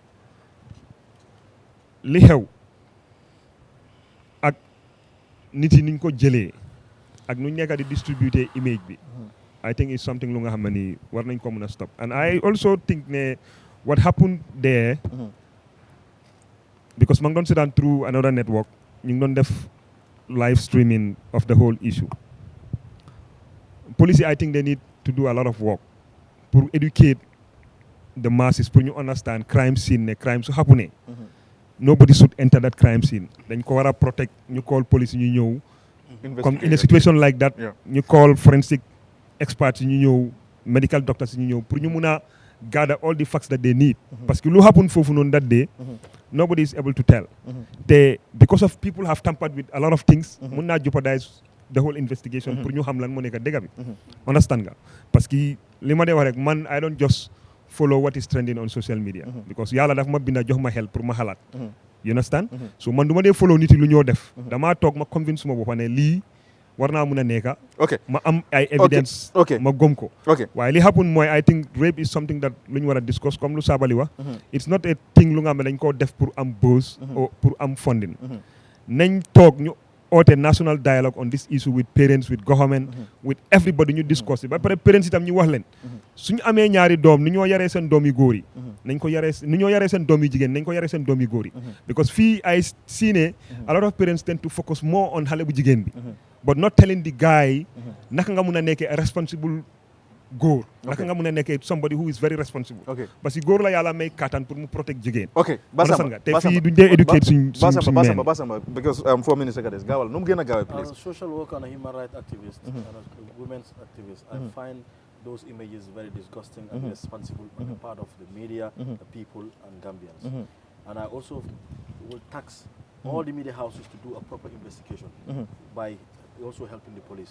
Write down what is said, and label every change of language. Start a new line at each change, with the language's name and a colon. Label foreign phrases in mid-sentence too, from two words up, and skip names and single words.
Wolof: li xew ak nit yi niñ ko jëlee ak nu nekk di distribuer image bi
English: I think it's something
Wolof: lu nga xam ne ni war nañ ko mën a
English: stop and I also think
Wolof: ne
English: what happened there because
Wolof: ma ngi doon seetaan
English: through another network
Wolof: ñu ngi doon def
English: live streaming of the whole issue police I think they need to do a lot of work pour educate the masses pour ñu understand crime scene
Wolof: ne crime su
English: happen nobody should enter that crime scene
Wolof: dañ ko war a protect ñu
English: call police
Wolof: ñu ñëw
English: comme in a situation like that ñu call forensic experts
Wolof: ñu ñëw
English: medical doctors
Wolof: ñu ñëw pour ñu mun a
English: gather all the facts that they need
French: parce que
Wolof: lu happen foofu noonu
English: that day nobody is able to tell te because of people have tampered with a lot of things
Wolof: mun naa
English: jeopardize the whole investigation
Wolof: pour ñu xam lan moo nekk dëgg bi
English: understand nga
French: parce que
Wolof: li ma dee wax rek man
English: I don't just follow what is trending on social media
Wolof: because yàlla daf ma binda jox ma xel pour ma xalaat
English: you understand
Wolof: so man du ma dee follow nit yi lu ñoo def damaa toog ma convince ma boppa ne lii war naa mun a nekka ma am ay evidence ma gom ko waaye li happen mooy
English: I think rape is something
Wolof: that lu ñu war a discuss comme lu Sabally wax
English: it's not a thing
Wolof: lu nga xam ne dañ koo def pour am buzz or pour am funding nañ toog ñu oote
English: national dialogue on this issue with parents with government with everybody
Wolof: ñu discuss ba pare parents itam ñu wax leen suñu amee ñaari doom ni ñoo yaree seen doom yu góor yi nañ ko yaree ni ñoo yaree seen doom yu jigéen nañ ko yaree seen doom yu góor yi because fii ay
English: seen a lot of parents tend to focus more on
Wolof: xale bu jigéen bi
English: but not telling the guy
Wolof: naka nga mun a nekkee a responsible góor naka nga mun a nekkee
English: somebody who is very responsible
French: parce que
Wolof: góor la yàlla may kattan pour mu protect jigéen Basamba te fii duñ dee educate suñ Basamba because
English: 4 minutes ago
Wolof: des gaawal nu mu gën a gaawee please
English: as a social worker and a human rights activist and as a women's activist I find those images very disgusting and irresponsible on the part of the media, the people and Gambians. And I also will tax all the media houses to do a proper investigation by also helping the police.